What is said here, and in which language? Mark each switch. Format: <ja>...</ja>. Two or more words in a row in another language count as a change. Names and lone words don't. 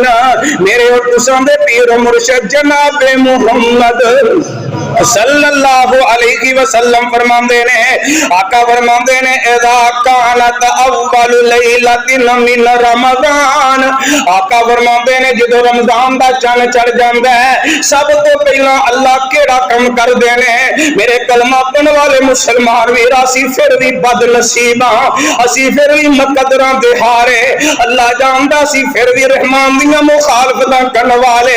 <pa>میرے اور تساں دے پیر مرشد جناب محمد</pa> <ar>صلى الله عليه وسلم</ar> <pa>فرماندے نے، آقا فرماندے نے</pa> <ar>إذا كانت أول ليلة من رمضان,</ar> <pa>آقا فرماندے نے جدوں رمضان دا چند چڑھ جاندا ہے، سب تو پہلا اللہ کیڑا کم کر دینے. میرے کلمہ پڑھن والے مسلمان ویر، اسی فیر بھی بدنصیب ہاں، اسی فیر بھی مقدراں دے ہارے. اللہ جاندا سی فیر بھی رحمان دیاں مخالفتاں کرن والے.</pa>